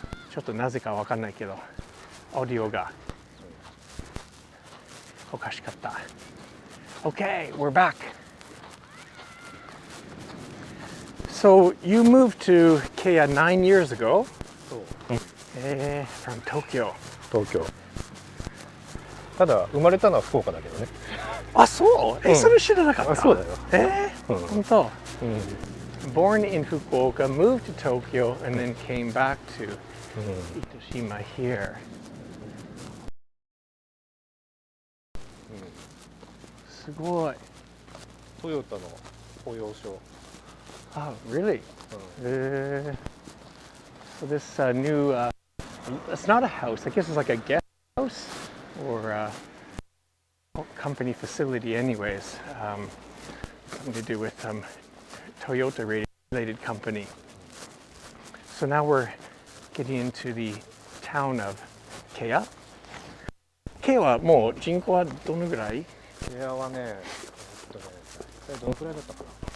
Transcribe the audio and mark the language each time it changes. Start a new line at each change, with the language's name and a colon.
Japanese: ちょっとなぜかわかんないけど、オーディオがおかしかった。
English: Okay, we're back. So you moved to Keya 9 years ago.
Japanese: そう。
English: from Tokyo.
Japanese: 東京。ただ生まれたのは福岡だけどね。あ、そう？それ知らなかった。そうだよ。本当。
English: Born in Fukuoka, moved to Tokyo, and then came back to Itoshima here.
Japanese: すごい。トヨタの保養所。
English: Oh, really? So this new, it's not a house. I guess it's like a guest house or a company facility anyways. Something to do with Toyota related company. So now we're getting into the town of Keya.
Japanese: Keya はもう人口はどのぐらい？ケアはね、どのくらいだったかな。